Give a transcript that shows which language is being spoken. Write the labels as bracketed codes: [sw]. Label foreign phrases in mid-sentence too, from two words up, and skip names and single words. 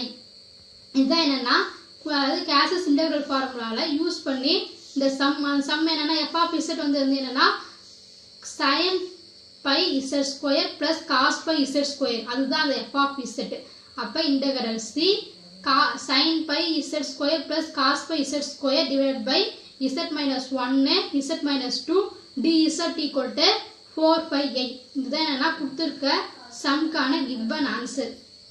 [ta] இதுதான் என்னன்னா அதாவது [en] Cauchy's integral formula [ta] யூஸ் பண்ணி இந்த சம் என்னன்னா [en] f of z [ta] வந்து என்னன்னா [en] sin pi z square plus cos pi z square. [ta] அதுதான் அந்த [en] f of z. அப்ப integral C sin pi z square plus cos pi z square divided by z minus 1 z minus 2 dz equal to 4 pi I. [ta] இதுதான் என்னன்னா கொடுத்திருக்க சம்கான [en] given answer